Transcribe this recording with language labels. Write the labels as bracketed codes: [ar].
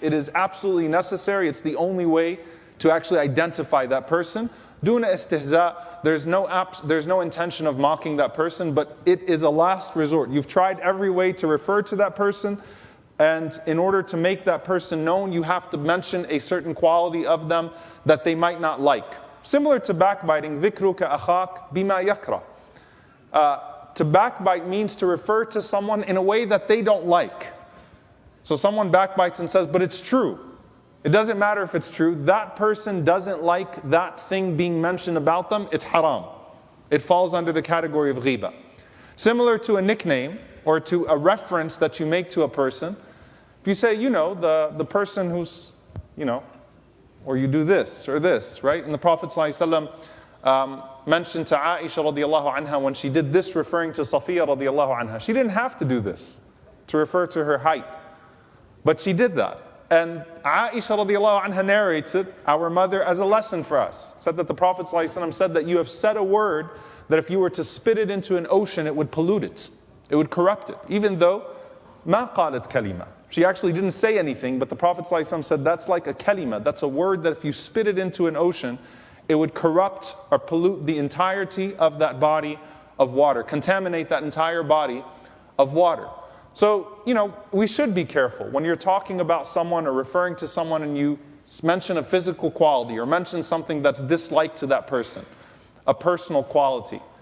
[en] It is absolutely necessary, it's the only way to actually identify that person. [ar] Duna istihza, [en] there's no intention of mocking that person, but it is a last resort. You've tried every way to refer to that person, and in order to make that person known, you have to mention a certain quality of them that they might not like. Similar to backbiting, [ar] ذِكْرُكَ أَخَاكَ بِمَا يَكْرَهُ. [en] To backbite means to refer to someone in a way that they don't like. So someone backbites and says, but it's true. It doesn't matter if it's true. That person doesn't like that thing being mentioned about them. It's haram. It falls under the category of ghiba. Similar to a nickname, or to a reference that you make to a person, if you say, the person who's, or you do this or this, right? And the Prophet ﷺ mentioned to Aisha radiallahu anha when she did this referring to Safiya radiallahu anha. She didn't have to do this to refer to her height, but she did that. And Aisha radiallahu anha narrates it, our mother, as a lesson for us. Said that the Prophet ﷺ said that you have said a word that if you were to spit it into an ocean, it would pollute it. It would corrupt it. Even though, [ar] ما قالت كلمة. [en] She actually didn't say anything, but the Prophet ﷺ said that's like a kalima. That's a word that if you spit it into an ocean, it would corrupt or pollute the entirety of that body of water, contaminate that entire body of water. So, we should be careful. When you're talking about someone or referring to someone and you mention a physical quality or mention something that's disliked to that person, a personal quality.